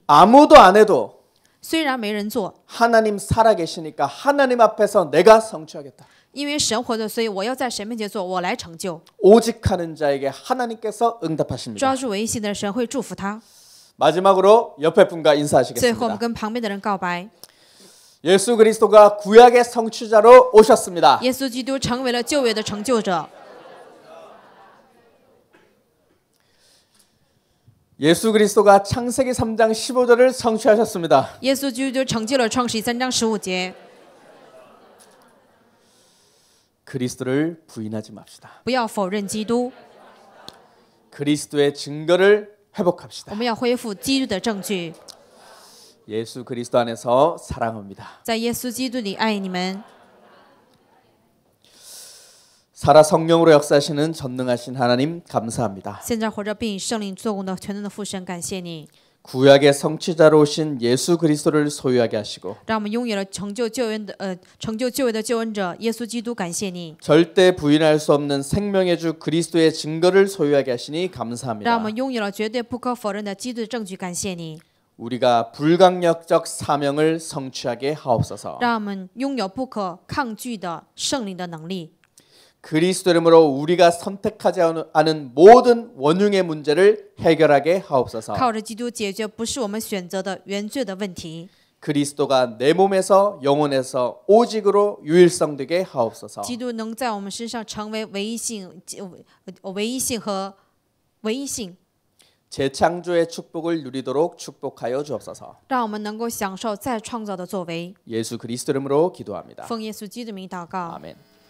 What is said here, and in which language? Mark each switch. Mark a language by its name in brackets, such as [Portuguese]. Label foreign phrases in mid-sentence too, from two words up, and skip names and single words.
[Korean] 아무도 안 해도 [Chinese] 虽然没人做， [Korean] 하나님 살아계시니까 하나님 앞에서 내가 성취하겠다. [Chinese] 因为神活着，所以我要在神面前做，我来成就。 [Korean] 오직하는 자에게 하나님께서 응답하십니다. [Chinese] 抓住唯一性的人，神会祝福他。 [Korean] 마지막으로 옆에 분과 [Chinese] 最后，我们 [Korean] 인사하시겠습니다. [Chinese] 跟旁边的人告白： [Korean] 예수 그리스도가 구약의 성취자로 오셨습니다. [Chinese] 耶稣基督成为了旧约的成就者。 [Korean] 예수 그리스도가 창세기 3장 15절을 성취하셨습니다. [Chinese] 耶稣基督成就了创世3章15节。 [Korean] 그리스도를 부인하지 맙시다. [Chinese] 不要否认基督， [Korean] 그리스도의 증거를 회복합시다. [Chinese] 我们要恢复基督的证据。 [Korean] 예수 그리스도 안에서 사랑합니다. [Chinese] 在耶稣基督里爱你们。 [Korean] 살아 성령으로 역사하시는 전능하신 하나님 감사합니다. [Chinese] 现在活着并以圣灵做工的全能的父神，感谢你， [Korean] 구약의 성취자로 오신 예수 그리스도를 소유하게 하시고 [Chinese] 让我们拥有了成就救恩的救恩者耶稣基督，感谢你， [Korean] 절대 부인할 수 없는 생명의 주 그리스도의 증거를 소유하게 하시니 [Chinese] 让我 [Korean] 감사합니다. [Chinese] 们拥有了绝对不可否认的基督的证据，感谢你。 [Korean] 우리가 불강력적 사명을 성취하게 하옵소서. [Chinese] 让我们拥有不可抗拒的圣灵的能力。 [Korean] 그리스도 이름으로 우리가 선택하지 않은 모든 원흉의 문제를 해결하게 하옵소서. [Chinese] 靠着基督解决不是我们选择的原罪的问题。 [Korean] 그리스도가 내 몸에서 영혼에서 오직으로 유일성되게 하옵소서. [Chinese] 基督能在我们身上成为唯一性和唯一性， [Korean] 재창조의 축복을 누리도록 축복하여 주옵소서. [Chinese] 让我们能够享受再创造的作为。 [Korean] 예수 그리스도 이름으로 기도합니다. [Chinese] 奉耶稣基督的名祷告。 [Korean] 아멘.